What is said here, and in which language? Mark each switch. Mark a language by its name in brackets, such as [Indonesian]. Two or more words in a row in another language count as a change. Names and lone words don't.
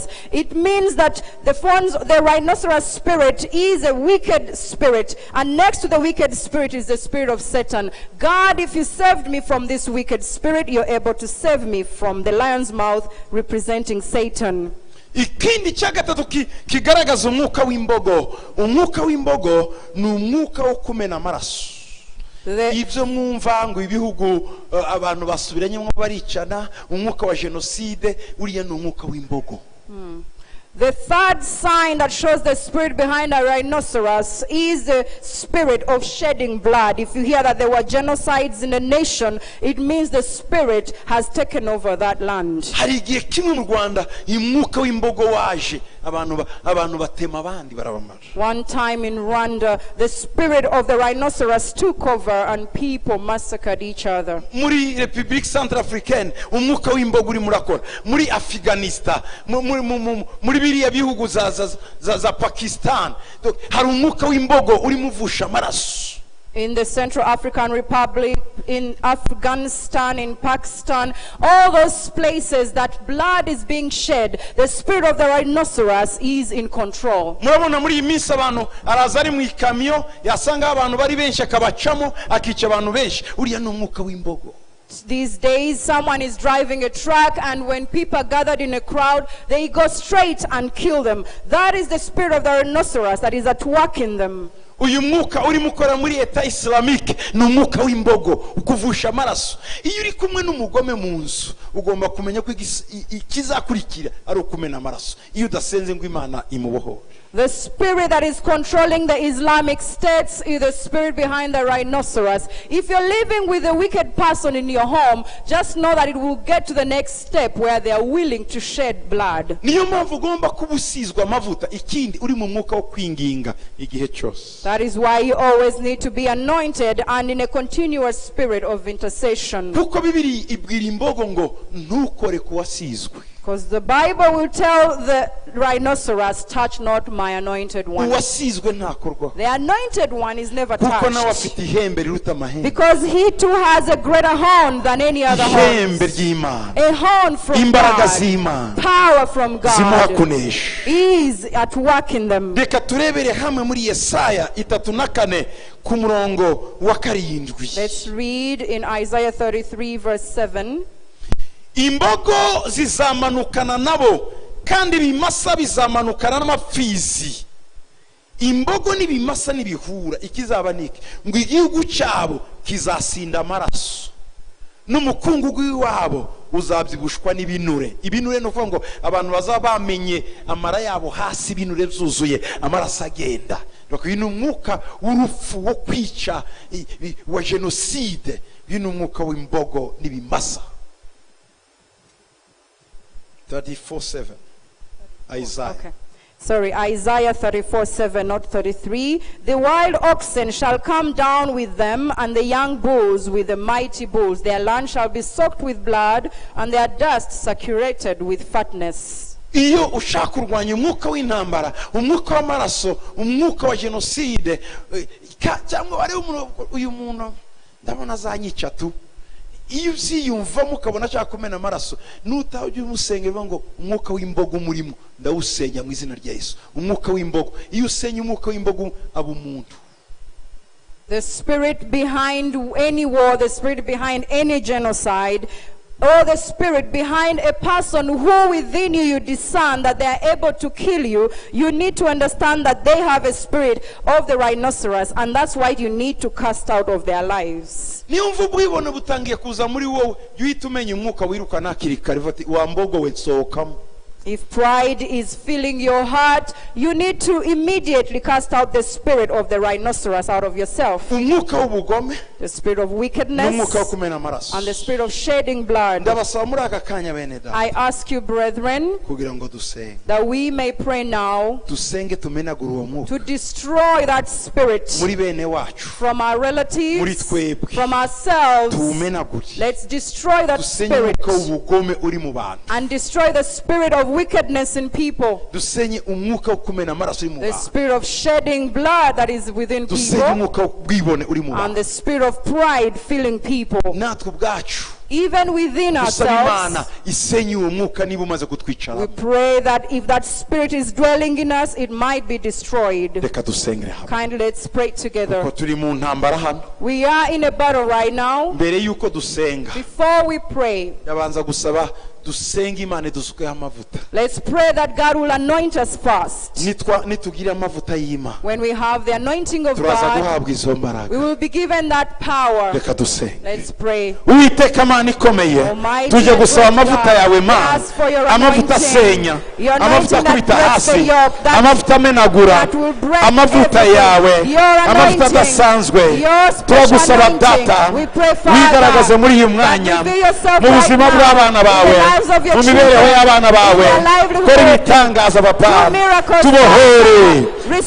[English] It means that the rhinoceros spirit is a wicked spirit. And next to the wicked spirit is the spirit of Satan. God, if you saved me from this wicked spirit, you're able to save me from the lion's mouth representing Satan. [Kinyarwanda] Ikindi cya gatatu kigaragaza umwuka w'imbogo. Umwuka w'imbogo ni umwuka wo kumena amaraso. Ibyo mwumva ngo ibihugu abantu basubiranyemo baricana, umwuka wa genocide, uriya ni umwuka w'imbogo. [English] The third sign that shows the spirit behind a rhinoceros is the spirit of shedding blood. If you hear that there were genocides in a nation, it means the spirit has taken over that land. [Kinyarwanda] Hari igihe kimwe mu Rwanda umwuka w'imbogo waje abantu batema abandi barabamara. [English] One time in Rwanda, the spirit of the rhinoceros took over and people massacred each other. [Kinyarwanda] Muri Republique Centrafricaine umwuka w'imbogo uri murakora. Muri Afghanistan, muri biriya bihugu za Pakistan hari umwuka w'imbogo uri muvusha amaraso. [English] In the Central African Republic, in Afghanistan, in Pakistan, all those places that blood is being shed, the spirit of the rhinoceros is in control. [Kinyarwanda] Murabona muri iyi minsi abantu araza ari mu ikamyo yasanga abantu bari benshi akabacamo akica abantu benshi. Uriya ni umwuka w'imbogo. [English] These days, someone is driving a truck, and when people are gathered in a crowd, they go straight and kill them. That is the spirit of the rhinoceros that is at work in them. [Kinyarwanda] Uyu mwuka uri mukora muri Eta Islamique ni umwuka w'imbogo ukuvusha amaraso. Iyo uri kumwe n'umugome mu nzu ugomba kumenya ko ikizakurikira ari ukumena amaraso. Iyo udasenze ngo Imana imubohore. [English] The spirit that is controlling the Islamic states is the spirit behind the rhinoceros. If you're living with a wicked person in your home, just know that it will get to the next step where they are willing to shed blood. [Kinyarwanda] Niyo mpamvu ugomba kubusizwa amavuta ikindi uri mu mwuka wo kwinginga igihe cyose. [English] That is why you always need to be anointed and in a continuous spirit of intercession. [Kinyarwanda] Kuko Bibiri ibwira imbogo ngo ntukore kuwasizwe. [English] Because the Bible will tell the rhinoceros, touch not my anointed one. [Kinyarwanda] uwasizwe ntakorwaho [English] The anointed one is never [Kinyarwanda] kuko nawe [English] touched. [Kinyarwanda] afite ihembe riruta amahembe, [English] Because he too has a greater horn than any other [Kinyarwanda] ihembe [English] horn. [Kinyarwanda] ry'Imana, [English] A horn from [Kinyarwanda] imbaraga [English] God. [Kinyarwanda] z'Imana [English] Power from [Kinyarwanda] zimuha [English] God [Kinyarwanda] kunesha. [English] is at work in them. [Kinyarwanda] Reka turebere hamwe muri Yesaya 34 ku murongo wa 7. [English] Let's read in Isaiah 33 verse 7. [Kinyarwanda] Imbogo zizamanukana nabo kandi ibimasa bizamanukana n'amapfizi. Imbogo n'ibimasa n'ibihura ikizaba niki ngo igihugu cyabo kizasinda amaraso n'umukungugu w'iwabo uzabyibushwa n'ibinure. Ibinure no ngo abantu bazabamenye amara yabo hasi, ibinure byuzuye amaraso agenda. Bakino umwuka w'urupfu wo kwica wa genocide, bino umwuka w'imbogo n'ibimasa. [English] 34:7 Isaiah. Okay. Sorry, Isaiah 34:7, not 33. The wild oxen shall come down with them, and the young bulls with the mighty bulls. Their land shall be soaked with blood, and their dust saturated with fatness. [Kinyarwanda] Iyo ushaka kurwanya umwuka w'intambara, umwuka w'amaraso, umwuka wa genocide, cyangwa ari uyu muntu ndabona zanyica tu, iyo uziyumvamo ukabona ashaka kumena amaraso, nutajya umusengera ngo umwuka w'imbogo murimo ndawusenya mu izina rya Yesu. Umwuka w'imbogo, iyo usenya umwuka w'imbogo aba umuntu. [English] The spirit behind any war, the spirit behind any genocide, or the spirit behind a person who within you discern that they are able to kill you, you need to understand that they have a spirit of the rhinoceros, and that's why you need to cast out of their lives. [Kinyarwanda] Niyumva ubwibone butangiye kuza muri wowe, yuhita umenya umwuka wirukana hakiri kare, vati wa mbogo we sohokamo. [English] If pride is filling your heart, you need to immediately cast out the spirit of the rhinoceros out of yourself. [Kinyarwanda] Umwuka w'ubugome, [English] The spirit of wickedness [Kinyarwanda] n'umwuka wo kumena amaraso. [English] and the spirit of shedding blood. [Kinyarwanda] Ndabasaba muri aka kanya bene data [English] I ask you, brethren, [Kinyarwanda] kugira ngo dusenge. [English] that we may pray now [Kinyarwanda] Dusenge tumenagura uwo mwuka [English] to destroy that spirit [Kinyarwanda] muri bene wacu, [English] from our [Kinyarwanda] muri [English] relatives, [Kinyarwanda] twebwe, [English] from ourselves. [Kinyarwanda] tumenagure. [English] Let's destroy that [Kinyarwanda] Dusenye [English] spirit [Kinyarwanda] umwuka w'ubugome uri mu bantu. [English] and destroy the spirit of wickedness in people. [Kinyarwanda] Dusenye umwuka wo kumena amaraso uri mu [English] The [Kinyarwanda] bantu. [English] spirit of shedding blood that is within [Kinyarwanda] Dusenye [English] people, [Kinyarwanda] umwuka w'ubwibone uri mu [English] and [Kinyarwanda] bantu. [English] the spirit of pride filling people. [Kinyarwanda] Natwe ubwacu [English] Even within [Kinyarwanda] dusaba Imana [English] ourselves, [Kinyarwanda] isenye uwo mwuka niba umaze [English] we [Kinyarwanda] kutwicara. [English] pray that if that spirit is dwelling in us, it might be destroyed. [Kinyarwanda] Reka dusengere hamwe. [English] Kindly let's pray together. [Kinyarwanda] Kuko turi mu ntambara hano. [English] We are in a battle right now. [Kinyarwanda] Mbere yuko dusenga, [English] Before we pray, [Kinyarwanda] yabanza gusaba dusenge Imana dusukeho amavuta. [English] let's pray that God will anoint us first. [Kinyarwanda] Nitugira amavuta y'Imana, [English] When we have the anointing of [Kinyarwanda] turaza [English] God, [Kinyarwanda] guhabwa izo [English] we [Kinyarwanda] mbaraga. [English] will be given that power. [Kinyarwanda] Reka dusenge. [English] Let's pray. [Kinyarwanda] Uwiteka Mana ikomeye, [English] Almighty [Kinyarwanda] tuje [English] and [Kinyarwanda] gusaba [English] great [Kinyarwanda] amavuta [English] God, [Kinyarwanda] yawe [English] we [Kinyarwanda] Mana, [English] ask for your [Kinyarwanda] amavuta [English] anointing, [Kinyarwanda] asenya, [English] your [Kinyarwanda] amavuta [English] anointing that [Kinyarwanda] akubita [English] breaks the [Kinyarwanda] hasi, [English] yoke, that [Kinyarwanda] amavuta amenagura, [English] that will break [Kinyarwanda] amavuta [English] everything. [Kinyarwanda] yawe, [English] Your [Kinyarwanda] amavuta [English] anointing, [Kinyarwanda] adasanzwe. [English] your special [Kinyarwanda] Turagusaba [English] anointing. [Kinyarwanda] data, [English] We pray, [Kinyarwanda] wigaragaze [English] Father, [Kinyarwanda] muri uyu [English] that [Kinyarwanda] mwanya, [English] reveal yourself [Kinyarwanda] mu [English] right [Kinyarwanda] buzima [English] now [Kinyarwanda] bw'abana [English] in [Kinyarwanda] bawe, [English] the lives of your [Kinyarwanda] mu [English] children, [Kinyarwanda] mibereho y'abana bawe. [English] in their livelihood. [Kinyarwanda] Kora ibitangaza papa, [English] Do miracles, [Kinyarwanda] tubohore, [English] Restore